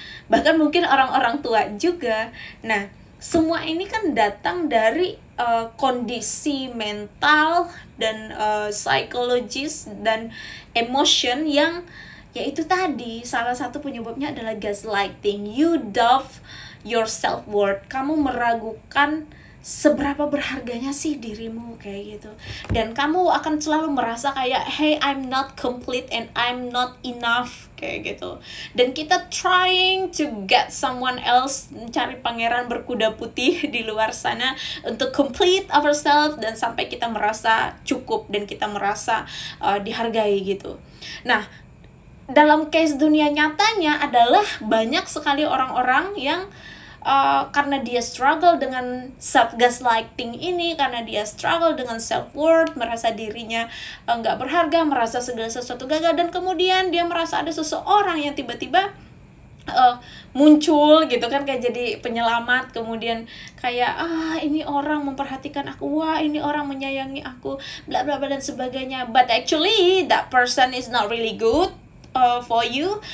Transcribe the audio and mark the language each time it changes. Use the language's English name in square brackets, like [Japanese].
[Indonesian] Bahkan mungkin orang-orang tua juga. Nah, semua ini kan datang dari kondisi mental dan psikologis dan emotion yang yaitu tadi salah satu penyebabnya adalah gaslighting. [English] You doubt your self-worth. [Indonesian] Kamu meragukan seberapa berharganya sih dirimu kayak gitu, dan kamu akan selalu merasa kayak, [English] hey, I'm not complete and I'm not enough [Indonesian] kayak gitu. Dan kita [English] trying to get someone else, [Indonesian] mencari pangeran berkuda putih di luar sana untuk [English] complete ourselves [Indonesian] dan sampai kita merasa cukup dan kita merasa dihargai gitu. Nah, dalam case dunia nyatanya adalah banyak sekali orang-orang yang karena dia struggle dengan self gaslighting ini, karena dia struggle dengan self worth, merasa dirinya nggak berharga, merasa segala sesuatu gagal, dan kemudian dia merasa ada seseorang yang tiba-tiba muncul gitu kan, kayak jadi penyelamat, kemudian kayak ini orang memperhatikan aku, wah ini orang menyayangi aku, bla bla bla dan sebagainya. [English] But actually that person is not really good for you.